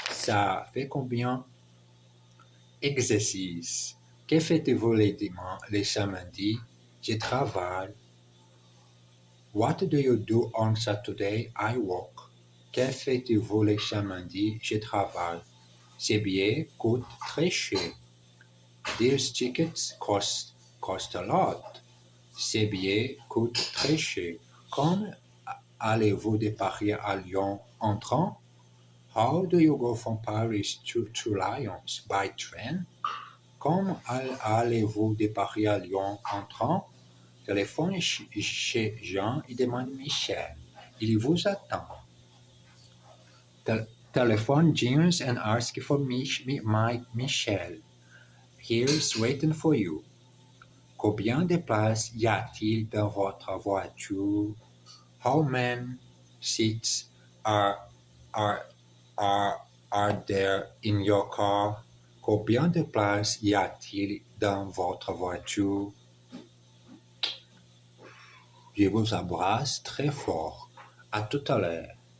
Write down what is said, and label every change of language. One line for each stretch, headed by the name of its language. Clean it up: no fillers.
French: Ça fait combien? Exercice. Que faites-vous les samedis? Je travaille.
English: What do you do on Saturday? I work.
French: Que faites-vous les samedis? Je travaille. Ces billets coûtent très cher.
English: These tickets cost a lot.
French: Ces billets coûtent très cher. Quand allez-vous de Paris à Lyon en train?
English: How do you go from Paris to Lyons? By train?
French: Quand allez-vous de Paris à Lyon en train? Téléphone chez Jean et demande Michel. Il vous attend.
English: Telephone James and ask for Michel. He's waiting for you.
French: Combien de places y a-t-il dans votre voiture?
English: How many seats are, are, are there in your car?
French: Combien de places y a-t-il dans votre voiture? Je vous embrasse très fort. À tout à l'heure.